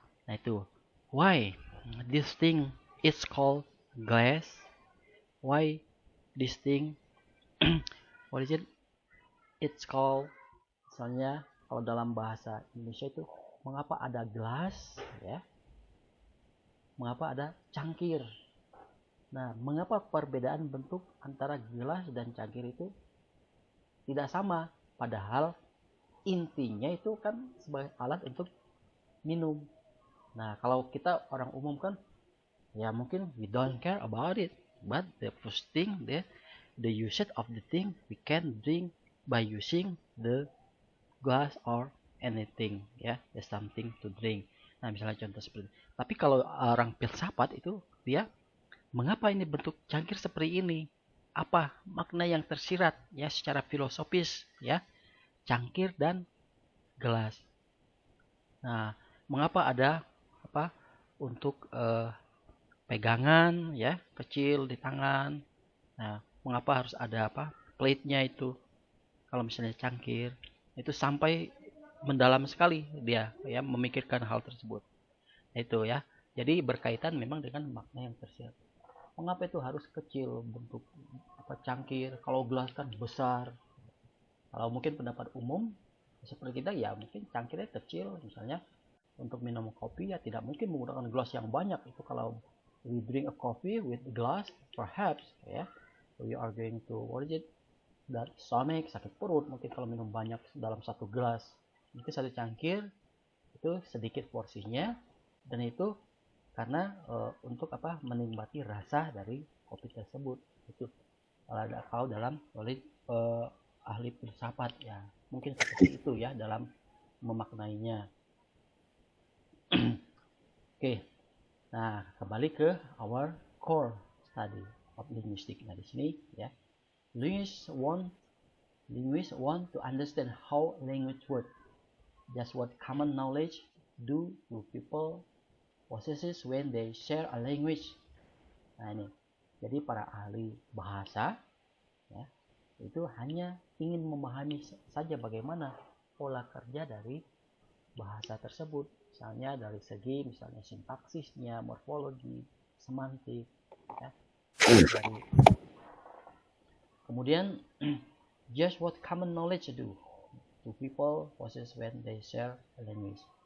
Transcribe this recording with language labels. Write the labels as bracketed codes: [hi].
[id] Nah, itu [en] why this thing is called glass, why this thing what is it, it's called, [id] misalnya kalau dalam bahasa Indonesia itu mengapa ada gelas ya, mengapa ada cangkir. Nah, mengapa perbedaan bentuk antara gelas dan cangkir itu tidak sama, padahal intinya itu kan sebagai alat untuk minum. Nah, kalau kita orang umum kan ya mungkin [en] we don't care about it, but the first thing the usage of the thing we can drink by using the glass or anything ya, there's something to drink. [id] Nah, misalnya contoh seperti itu. Tapi kalau orang filsafat itu dia mengapa ini bentuk cangkir seperti ini? Apa makna yang tersirat ya secara filosofis ya cangkir dan gelas? Nah, mengapa ada untuk pegangan ya kecil di tangan? Nah, mengapa harus ada plate-nya itu? Kalau misalnya cangkir itu sampai mendalam sekali dia ya memikirkan hal tersebut. Itu ya. Jadi berkaitan memang dengan makna yang tersirat. Mengapa itu harus kecil bentuk cangkir? Kalau gelas kan besar. Kalau mungkin pendapat umum seperti kita ya mungkin cangkirnya kecil, misalnya untuk minum kopi ya tidak mungkin menggunakan gelas yang banyak. Itu kalau [en] we drink a coffee with glass perhaps ya we are going to what is it, that stomach, [id] sakit perut mungkin kalau minum banyak dalam satu gelas. Mungkin satu cangkir itu sedikit porsinya, dan itu karena untuk menikmati rasa dari kopi tersebut. Itu kalau dalam ahli filsafat ya mungkin seperti itu ya dalam memaknainya. [en] Oke. [id] Nah, kembali ke [en] our core study of linguistics. [id] Nah, di sini ya [en] linguists want to understand how language works. Just what common knowledge do people possesses when they share a language. [id] Nah, ini. Jadi para ahli bahasa ya, itu hanya ingin memahami saja bagaimana pola kerja dari bahasa tersebut. Misalnya dari segi sintaksisnya, morfologi, semantik ya. [en] Kemudian just what common knowledge do people possess when they share a language.